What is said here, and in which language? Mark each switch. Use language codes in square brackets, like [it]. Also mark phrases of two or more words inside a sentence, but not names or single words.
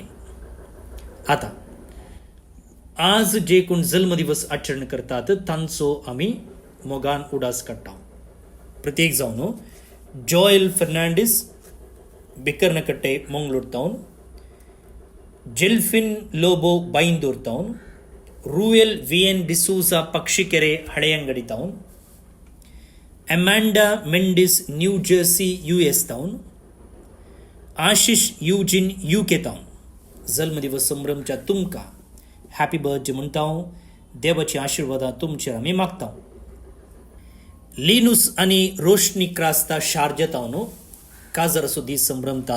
[kok] आतां आज जे कोण जल्मदिवस आचरण करतात तांचो आमी मोगान उडास काडटा. प्रत्येक जावन जॉयल फर्नांडीस, बिकर्नकट्टे मंगळूर टाउन, जेल्फिन लोबो ಬೈಂದೂರ್ ಟೌನ್, ರೂಯಲ್ ವಿಎನ್ ಡಿಸೂಸ ಪಕ್ಷಿಕೆರೆ ಹಳೆಯಂಗಡಿ ಟೌನ್, ಅಮ್ಯಾಂಡಾ ಮೆಂಡಿಸ್ ನ್ಯೂ ಜರ್ಸಿ US टाउन, आशिष यूजिन UK टाउन. जन्मदिवस संभ्रमच्या तुमका [en] happy birthday [kok] म्हणता. देवाची आशीर्वादा तुमचेर आमी मागता. लिनुस आणि रोशनी क्रास्ता शार्जा टाउन काजर असो दीस संभ्रमतात.